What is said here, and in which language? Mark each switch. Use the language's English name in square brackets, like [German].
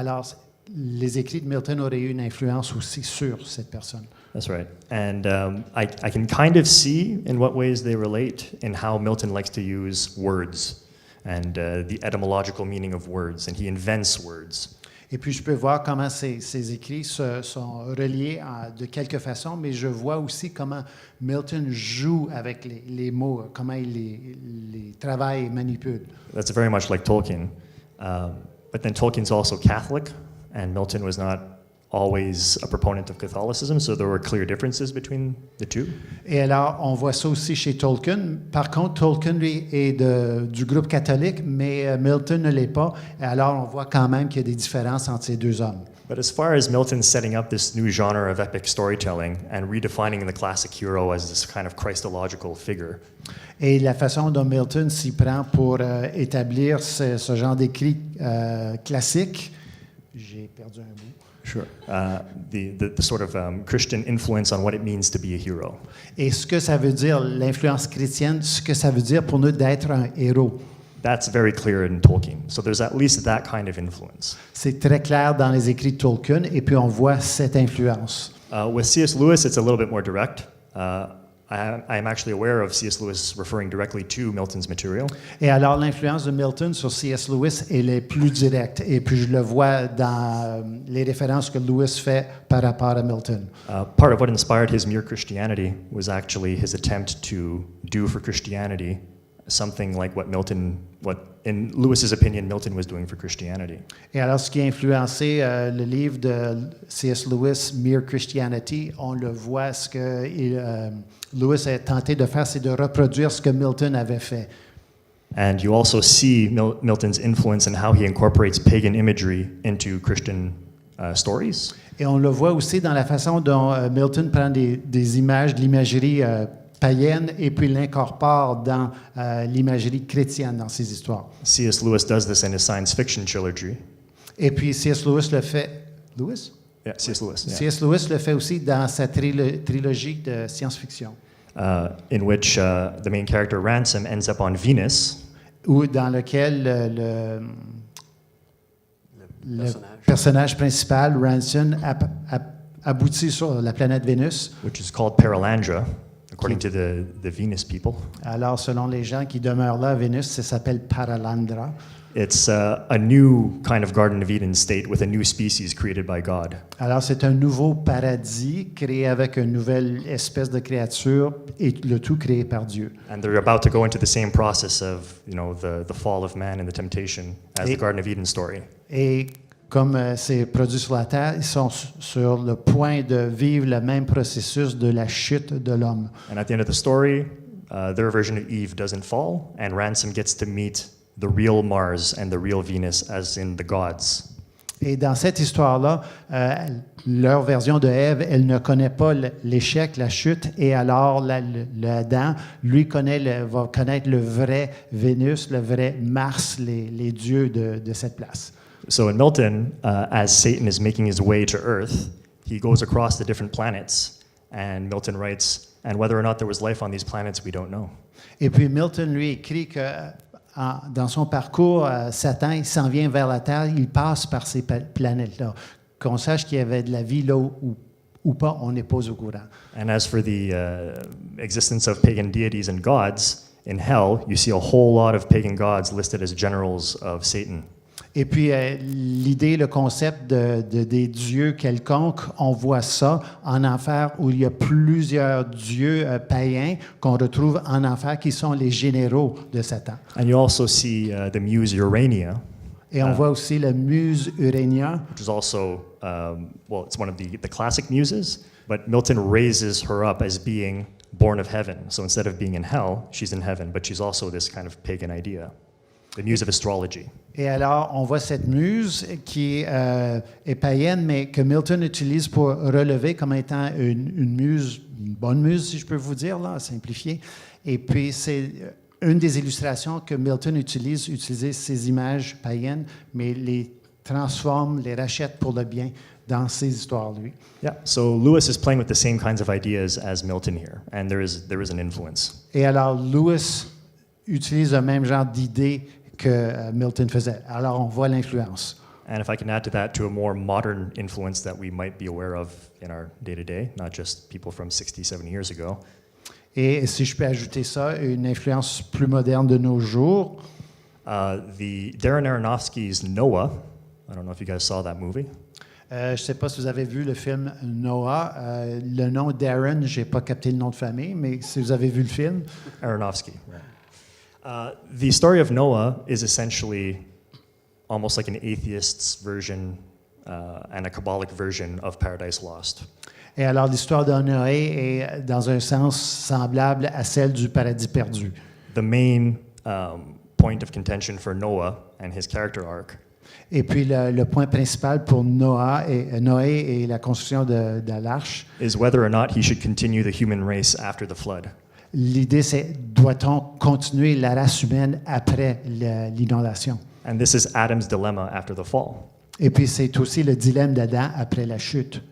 [French] Alors, les écrits de Milton auraient eu une influence aussi sur cette personne. [English] That's right. And I can kind of see in what ways they relate in how Milton likes to use words and the etymological meaning of words, and he invents words. [French] Et puis, je peux voir comment ces écrits sont reliés de quelque façon, mais je vois aussi comment Milton joue avec les mots, comment il les travaille et manipule. [English] That's very much like Tolkien. But then Tolkien's also Catholic, and Milton was not always a proponent of Catholicism, so there were clear differences between the two. [French] Et alors, on voit ça aussi chez Tolkien. Par contre, Tolkien, lui, est du groupe catholique, mais Milton ne l'est pas. Et alors, on voit quand même qu'il y a des différences entre ces deux hommes. [English] But as far as Milton setting up this new genre of epic storytelling and redefining the classic hero as this kind of Christological figure, [French] Et la façon dont Milton s'y prend pour établir ce genre d'écrit classique, j'ai perdu un mot. [English] sure, the sort of Christian influence on what it means to be a hero. [French] Et ce que ça veut dire, l'influence chrétienne, ce que ça veut dire pour nous d'être un héros. [English] That's very clear in Tolkien. So there's at least that kind of influence. [French] C'est très clair dans les écrits de Tolkien, et puis on voit cette influence. [English] With C.S. Lewis, it's a little bit more direct. I am actually aware of C.S. Lewis referring directly to Milton's material. [French] Et alors, l'influence de Milton sur C.S. Lewis, elle est plus directe. Et puis, je le vois dans les références que Lewis fait par rapport à Milton. [English] Part of what inspired his mere Christianity was actually his attempt to do for Christianity something like what in Lewis's opinion, Milton was doing for Christianity. [French] Et alors, ce qui a influencé le livre de C.S. Lewis, Mere Christianity, on le voit, ce que Lewis a tenté de faire, c'est de reproduire ce que Milton avait fait. [English] And you also see Milton's influence in how he incorporates pagan imagery into Christian stories. [French] Et on le voit aussi dans la façon dont Milton prend des images de l'imagerie païenne et puis l'incorpore dans l'imagerie chrétienne dans ses histoires. [English] C.S. Lewis does this in his science fiction trilogy. [French] Et puis C.S. Lewis le fait. Lewis? [English] Yeah, C.S. Lewis. Yeah. C.S. [French] Lewis le fait aussi dans sa trilogie de science-fiction. [English] In which the main character Ransom ends up on Venus. [French] Ou dans lequel le personnage principal, Ransom, aboutit sur la planète Vénus. [English] Which is called Paralandra, according to the Venus people. [French] Alors, selon les gens qui demeurent là à Vénus, ça s'appelle Paralandra. [English] It's a new kind of Garden of Eden state with a new species created by God. [French] Alors, c'est un nouveau paradis créé avec une nouvelle espèce de créature et le tout créé par Dieu. [English] And they're about to go into the same process of, the fall of man and the temptation as the Garden of Eden story. [French] Et comme c'est produit sur la terre, ils sont sur le point de vivre le même processus de la chute de l'homme. [English] And at the end of the story, their version of Eve doesn't fall, and Ransom gets to meet the real Mars and the real Venus, as in the gods. [French] Et dans cette histoire-là, leur version de Ève, elle ne connaît pas l'échec, la chute, et alors Adam, lui, va connaître le vrai Vénus, le vrai Mars, les dieux de cette place. [English] So in Milton, as Satan is making his way to Earth, he goes across the different planets, and Milton writes, and whether or not there was life on these planets, we don't know. [French] Et puis Milton, lui, écrit que dans son parcours, Satan, il s'en vient vers la Terre, il passe par ces planètes-là. Qu'on sache qu'il y avait de la vie là ou pas, on n'est pas au courant. [English] And as for the existence of pagan deities and gods, in hell, you see a whole lot of pagan gods listed as generals of Satan. [French] Et puis, l'idée, le concept des dieux quelconques, on voit ça en enfer où il y a plusieurs dieux païens qu'on retrouve en enfer qui sont les généraux de Satan. [English] And you also see the muse Urania. [French] Et on voit aussi la muse Urania. [English] Which is also, it's one of the classic muses, but Milton raises her up as being born of heaven. So instead of being in hell, she's in heaven, but she's also this kind of pagan idea. The muse of astrology. [French] Et alors, on voit cette muse qui est païenne, mais que Milton utilise pour relever comme étant une muse, une bonne muse, si je peux vous dire, là, simplifié. Et puis, c'est une des illustrations que Milton utilise ces images païennes, mais les transforme, les rachète pour le bien dans ses histoires, lui. [English] Yeah, so Lewis is playing with the same kinds of ideas as Milton here, and there is an influence. [French] Et alors, Lewis utilise le même genre d'idées que Milton faisait. Alors, on voit l'influence. [English] And if I can add to that, to a more modern influence that we might be aware of in our day-to-day, not just people from 60, 70 years ago. [French] Et si je peux ajouter ça, une influence plus moderne de nos jours. [English] The Darren Aronofsky's Noah, I don't know if you guys saw that movie. [French] Je ne sais pas si vous avez vu le film Noah. Le nom Darren, je n'ai pas capté le nom de famille, mais si vous avez vu le film. [English] Aronofsky, right. The story of Noah is essentially almost like an atheist's version and a Kabbalic version of Paradise Lost. [French] Et alors, l'histoire de Noé est, dans un sens, semblable à celle du paradis perdu. [English] The main point of contention for Noah and his character arc [French] Et puis, le point principal pour Noé et la construction de l'arche, [English] is whether or not he should continue the human race after the flood. [French] l'idée, c'est doit-on continuer la race humaine après l'inondation? [English] And this is Adam's dilemma after the fall. [French] Et puis, c'est aussi le dilemme d'Adam après la chute.